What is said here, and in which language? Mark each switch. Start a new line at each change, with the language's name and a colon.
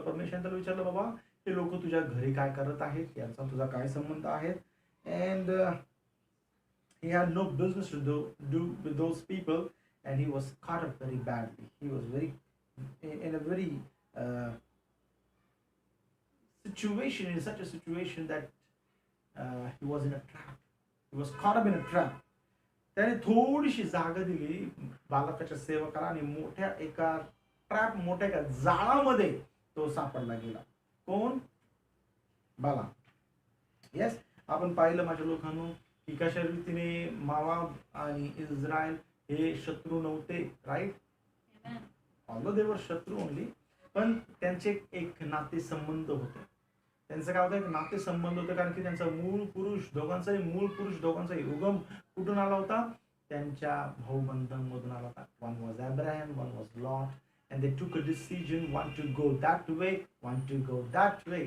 Marathi: परमेश्वराने त्याला विचारलं, बाबा हे लोक तुझ्या घरी काय करत आहेत, यांचा तुझा काय संबंध आहे?
English: And he had no business to do with those people, and he was caught up very badly. He was in a very situation, in such a situation that he was in a trap. He was caught up in a trap.
Marathi: त्याने थोडीशी जागा दिली बालकाच्या सेवकाला आणि मोठ्या एका जाळामध्ये तो सापडला गेला. कोण? बाला. येस, आपण पाहिलं माझ्या लोकांनो की कशा रीतीने मोआब आणि इस्रायल हे शत्रू नव्हते, राईट?
English: although they were
Marathi: शत्रू
English: only,
Marathi: पण त्यांचे एक नातेसंबंध होते. त्यांचं काय होतं, एक नातेसंबंध होतं, कारण की त्यांचा मूळ पुरुष दोघांचाही उगम कुठून आला होता, त्यांच्या भाऊबंधांमधून आला होता.
English: One was Abraham, one was Lot, and they took a decision, one to go that way, one to go that way.